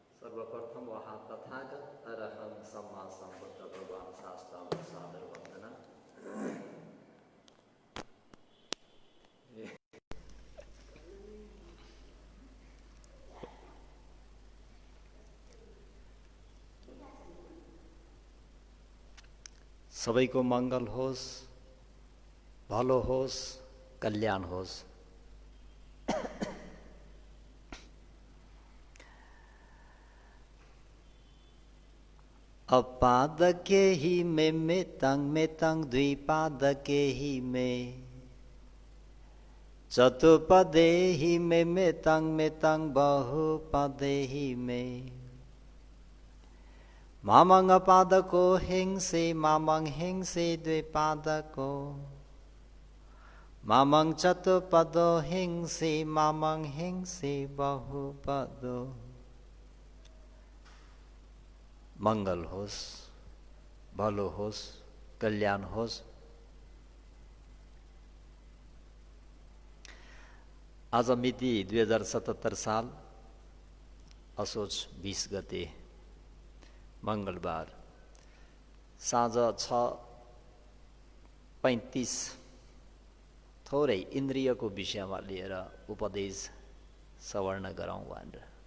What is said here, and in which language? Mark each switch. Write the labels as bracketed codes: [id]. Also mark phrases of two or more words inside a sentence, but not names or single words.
[ne] सर्वप्रथम वहाँ तथागत [pi] अरहं सम्मा सम्बुद्ध [ne] भगवान शास्त्रामा सादर वन्दना। सबैको मङ्गल होस्, भलो होस्, कल्याण होस्। [pi] अपादके हि मे मेताङ द्विपादके हि मे चतुपदे हि मे मेताङ बहुपदे हि मे मामङ पादको हिंसे मामङ हिंसे द्विपादको मामङ चतुपदो हिंसे मामङ हिंसे बहुपदो। [ne] मङ्गल होस्, भलो होस्, कल्याण होस्। आज मिति 2077 साल असोज 20 गते मङ्गलबार साँझ 6:35 थोरै इन्द्रियको विषयमा लिएर उपदेश सवर्ण गरौँ भनेर।